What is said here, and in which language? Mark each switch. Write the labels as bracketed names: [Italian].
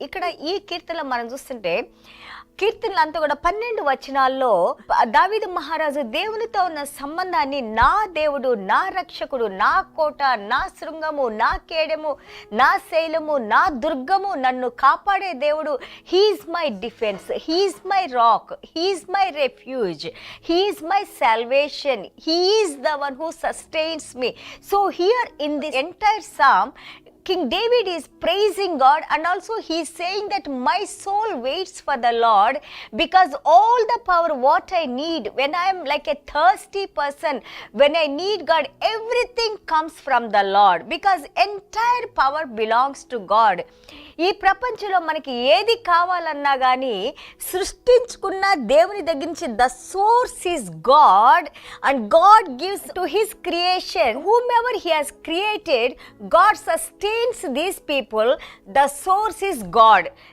[Telugu] ఇక్కడ ఈ కీర్తనలో మనం చూస్తుంటే కీర్తనలంతా కూడా 12 వచనాల్లో దావీదు మహారాజు దేవునితో ఉన్న సంబంధాన్ని, నా దేవుడు, నా రక్షకుడు, నా కోట, నా శృంగము, నా కేడము, నా శైలము, నా దుర్గము, నన్ను కాపాడే దేవుడు, [English] He is my defence, he is my rock, he is my refuge, he is my salvation, he is the one who sustains me. So here in the entire psalm, King David is praising God, and also he is saying that my soul waits for the Lord, because all the power what I need when I am like a thirsty person, when I need God, everything comes from the Lord, because entire power belongs to God. [Telugu] ఈ ప్రపంచంలో మనకి ఏది కావాలన్నా కానీ సృష్టించుకున్న దేవుని దగ్గర నుంచి [English] The source is God, and God gives to his creation whomever he has created. God sustains these people. The source is God.